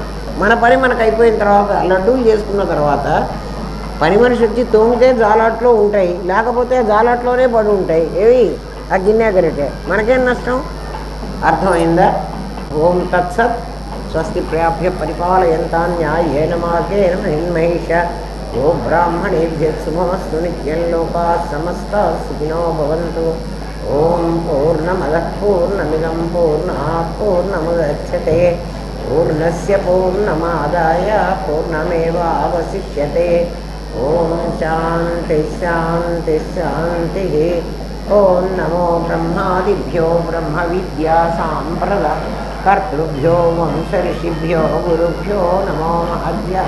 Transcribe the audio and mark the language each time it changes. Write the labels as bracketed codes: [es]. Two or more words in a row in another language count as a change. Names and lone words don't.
[te] మన పని మనకు అయిపోయిన తర్వాత, లడ్డూలు చేసుకున్న తర్వాత పని మనిషి వచ్చి తోమితే జాలాట్లో ఉంటాయి, లేకపోతే జాలాట్లోనే పడి ఉంటాయి. ఏవి ఆ గిన్నె గరిటే, మనకేం నష్టం? అర్థమైందా? [sa] ఓం తత్సత్. స్వస్తి ప్రాప్య పరిపాలయంతాన్యాయేన మార్గేణ మహిన్మహిష. ఓ బ్రాహ్మణేభ్యః శుభమస్తు. నిత్యం లోకాః సమస్తాః సుఖినో భవంతు. ఓం పూర్ణమదః పూర్ణమిదం పూర్ణాత్ పూర్ణముదచ్యతే. పూర్ణస్య పూర్ణమాదాయ పూర్ణమేవావశిష్యతే. ఓం శాంతి శాంతి శాంతి. ఓం నమో బ్రహ్మాదిభ్యో బ్రహ్మ విద్యా సాంప్రదాయ కర్తృభ్యో వంశ ఋషిభ్యో గురుభ్యో నమో మహద్భ్యః.